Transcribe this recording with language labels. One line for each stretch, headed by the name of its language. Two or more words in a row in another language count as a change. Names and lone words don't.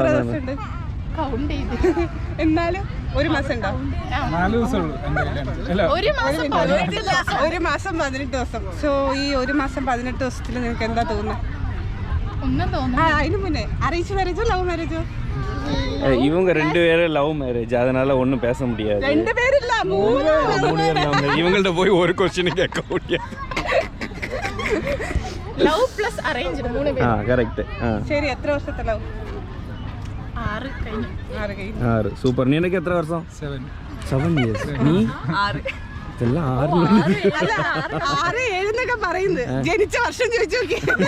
Malayalam: കൊള്ളാം. ദിവസമുണ്ട്? കൗണ്ട് ചെയ്ത് എന്നാലും ഒരു മാസം ഉണ്ടാവും. 4 ദിവസമുള്ളൂ എൻ്റെ കല്യാണം. അല്ല ഒരു മാസം 18 ദിവസം. ഒരു മാസം 18 ദിവസം. സോ ഈ ഒരു മാസം 18 ദിവസത്തിൽ നിനക്ക് എന്താ തോന്നുന്നത്? ഒന്നും തോന്നുന്നു. അതിന് മുന്നേ
English: arrange marriage love marriage?
Tamil: இவங்க 2 பேரும்
English: love marriage,
Tamil: அதனால ஒன்றும் பேச முடியாது. 2 பேரில்ல 3 இவங்கள்ட்ட போய் ஒரு கொஸ்டின் கேட்க முடியாது.
English: love plus arrange 3
Malayalam: ആ പേര്. കറക്റ്റ്. ആ ശരി, എത്ര വർഷത്തെ ലവ്? 6 കഴിഞ്ഞു. 6 കഴിഞ്ഞു. 6 സൂപ്പർ. നിനക്ക് എത്ര വർഷം? 7 years. നീ 6 ഇതെല്ലാം 6 അല്ല 6 7 എന്നൊക്കെ പറയുന്നത് ജനിച്ച വർഷം ചോദിച്ചു നോക്കി.